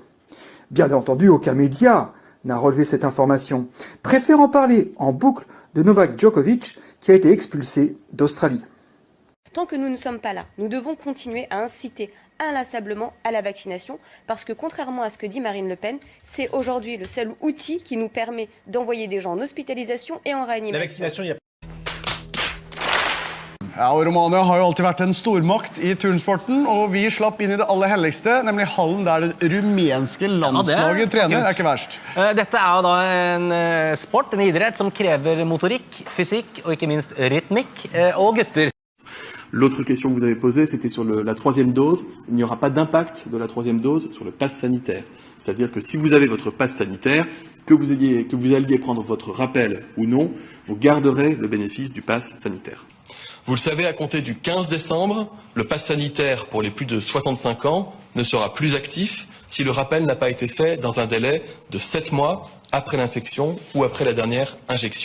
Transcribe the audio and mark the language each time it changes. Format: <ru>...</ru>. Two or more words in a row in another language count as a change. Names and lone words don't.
<fr>Bien entendu, aucun média n'a relevé cette information, préférant parler en boucle de Novak Djokovic, qui a été expulsé d'Australie. Tant que nous ne sommes pas là, nous devons continuer à inciter inlassablement à la vaccination, parce que contrairement à ce que dit Marine Le Pen, c'est aujourd'hui le seul outil qui nous permet d'envoyer des gens en hospitalisation et en réanimation. La vaccination, il y a...</fr> <no>Ja, og Romania har jo alltid vært en stormakt I turnsporten, og vi slapp inn I det aller helligste, nemlig hallen der det rumenske landslaget trener, ikke verst. Dette jo da en sport, en idrett som krever motorikk, fysikk og ikke minst rytmikk og gutter.</no> <fr>L'autre question que vous avez posée, c'était sur la 3e dose. Il n'y aura pas d'impact de la 3e dose sur le pass sanitaire. C'est-à-dire que si vous avez votre pass sanitaire, que vous alliez prendre votre rappel ou non, vous garderez le bénéfice du pass sanitaire. Vous le savez, à compter du 15 décembre, le pass sanitaire pour les plus de 65 ans ne sera plus actif si le rappel n'a pas été fait dans un délai de 7 mois après l'infection ou après la dernière injection.</fr>